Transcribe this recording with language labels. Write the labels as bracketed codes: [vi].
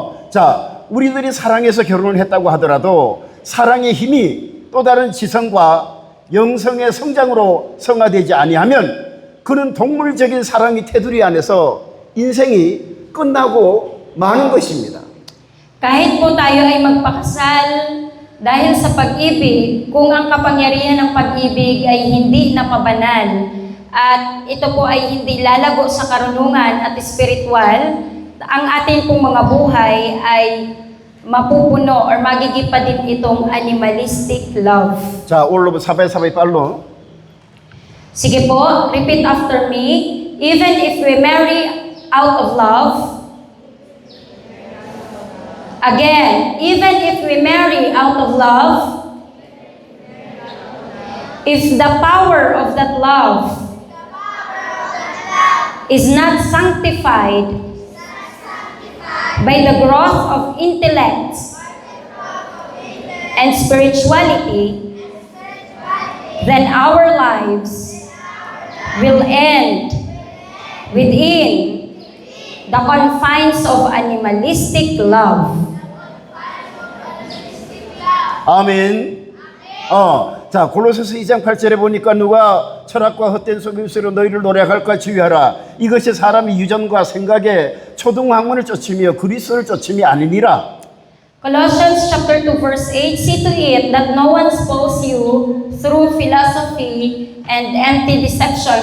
[ko] 자, 우리들이 사랑해서 결혼을 했다고 하더라도 사랑의 힘이 또 다른 지성과 영성의 성장으로 성화되지 아니하면 그는 동물적인 사랑의 테두리 안에서 인생이 끝나고 마는 것입니다. [tl] Kahit po tayo ay magpakasal dahil sa pag-ibig, kung ang kapangyarihan ng pag-ibig ay hindi napabanal at ito po ay hindi lalago sa karunungan at espiritual, ang ating pong mga buhay ay mapupuno or magiging pa din itong [en] animalistic love. [ko] 자, 올로 [tl] sabay-sabay [ko] 빨로. [tl] Sige po, [en] repeat after me. Even if we marry out of love, again, even if we marry out of love, if the power of that love is not sanctified by the growth of intellect and spirituality, then our lives will end within the confines of animalistic love. [ko] 아멘. 자, 골로새서 2장 8절에 보니까 누가 철학과 헛된 속임수로 너희를 노력할까 주의하라. 이것이 사람의 유전과 생각에 초등학문을 쫓으며 그리스도를 쫓음이 아니니라. [en] Colossians chapter 2 verse 8, see to it that no one spoils you through philosophy and empty deception.